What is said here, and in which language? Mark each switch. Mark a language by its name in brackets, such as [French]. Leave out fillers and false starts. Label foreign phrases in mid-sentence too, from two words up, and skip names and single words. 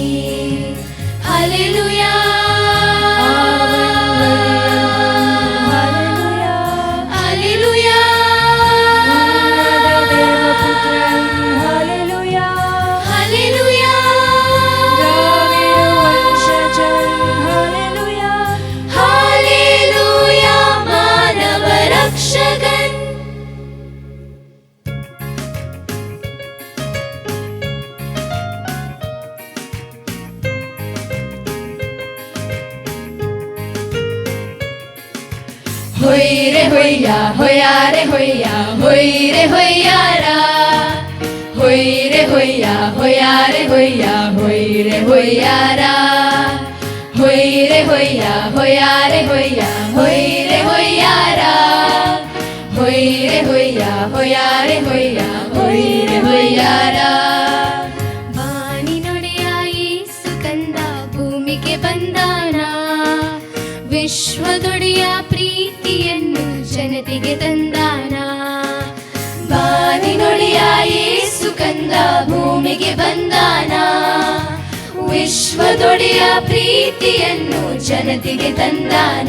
[Malayalam] ഹല്ലേലൂയ, ഹല്ലേലൂയ, ഹല്ലേലൂയ, ഹല്ലേലൂയ, മാനവരക്ഷകൻ. Hoy re hoya, hoya re hoya, hoy re hoya ra. Hoy re hoya, hoya re hoya, hoy re hoya ra. Hoy re hoya, hoya re hoya, hoy re hoya ra. Hoy re hoya, hoya re hoya, hoy re hoya ra. [Kannada] ಬಾನಿನೊಡೆಯಾಯಿ ಸುಕಂದ ಭೂಮಿಗೆ ಬಂದಾನ, ವಿಶ್ವದೊಡೆಯ ಪ್ರೀತಿಯನ್ನು ಜನತೆಗೆ ತಂದಾನ. ಬಾನಿನೊಡೆಯಾಯಿ ಸುಕಂದ ಭೂಮಿಗೆ ಬಂದಾನ, ವಿಶ್ವದೊಡೆಯ ಪ್ರೀತಿಯನ್ನು ಜನತೆಗೆ ತಂದಾನ.